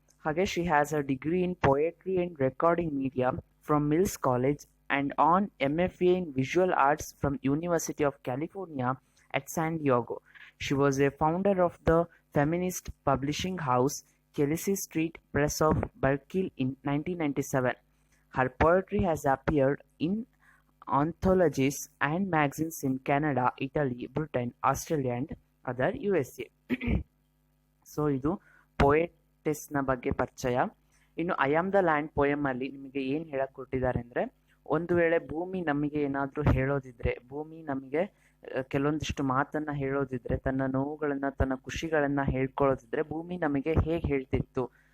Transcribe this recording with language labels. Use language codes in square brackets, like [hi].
[en] ಹಾಗೆ she has a degree in poetry and recording media from Mills College and an MFA in Visual Arts from University of California at San Diego. She was a founder of the feminist publishing house Kelsey Street Press of Berkeley in 1997. Her poetry has appeared in anthologies and magazines in Canada, Italy, Britain, Australia and other USA. [kn] So ಇದು ಪೊಯೆಟೆಸ್ನ ಬಗ್ಗೆ ಪರಿಚಯ. ಇನ್ನು I am the land ಪೊಯಮಲ್ಲಿ ನಿಮಗೆ ಏನು ಹೇಳಕ್ ಕೊಟ್ಟಿದ್ದಾರೆ ಅಂದರೆ, ಒಂದು ವೇಳೆ ಭೂಮಿ ನಮಗೆ ಏನಾದರೂ ಹೇಳೋದಿದ್ರೆ, ಭೂಮಿ ನಮಗೆ ಕೆಲವೊಂದಿಷ್ಟು ಮಾತನ್ನು ಹೇಳೋದಿದ್ರೆ, ತನ್ನ ನೋವುಗಳನ್ನು ತನ್ನ ಖುಷಿಗಳನ್ನು ಹೇಳ್ಕೊಳ್ಳೋದಿದ್ರೆ ಭೂಮಿ ನಮಗೆ ಹೇಗೆ ಹೇಳ್ತಿತ್ತು?